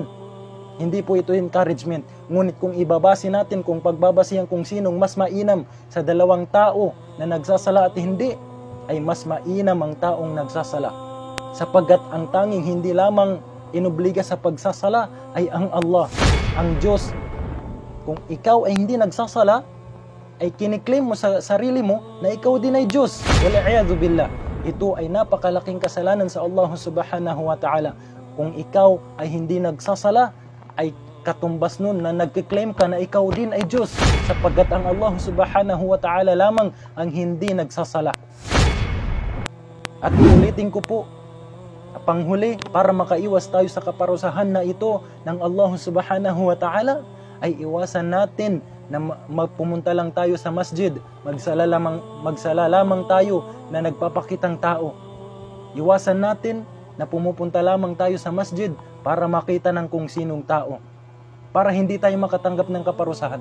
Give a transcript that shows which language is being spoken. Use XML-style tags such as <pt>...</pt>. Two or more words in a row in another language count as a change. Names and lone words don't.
<tl>Hindi po ito encouragement. Ngunit kung ibabase natin, kung pagbabasihan kung sinong mas mainam sa dalawang tao na nagsasala at hindi, ay mas mainam ang taong nagsasala. Sapagkat ang tanging hindi lamang inobliga sa pagsasala ay ang Allah, ang Diyos. Kung ikaw ay hindi nagsasala, ay kiniklaim mo sa sarili mo na ikaw din ay Diyos.</tl> <ar>والعياذ بالله.</ar> <tl>Ito ay napakalaking kasalanan sa Allah</tl> <ar>سبحانه وتعالى.</ar> <tl>Kung ikaw ay hindi nagsasala, ay katumbas nun na nagkiklaim ka na ikaw din ay Diyos, sapagkat ang Allah</tl> <ar>سبحانه وتعالى</ar> <tl>lamang ang hindi nagsasala. At ulitin ko po, panghuli, para makaiwas tayo sa kaparusahan na ito ng Allah</tl> <ar>سبحانه وتعالى,</ar> <tl>ay iwasan natin na magpumunta lang tayo sa masjid, magsala lamang tayo na nagpapakitang tao. Iwasan natin na pumupunta lamang tayo sa masjid para makita ng kung sinong tao, para hindi tayo makatanggap ng kaparusahan.</tl>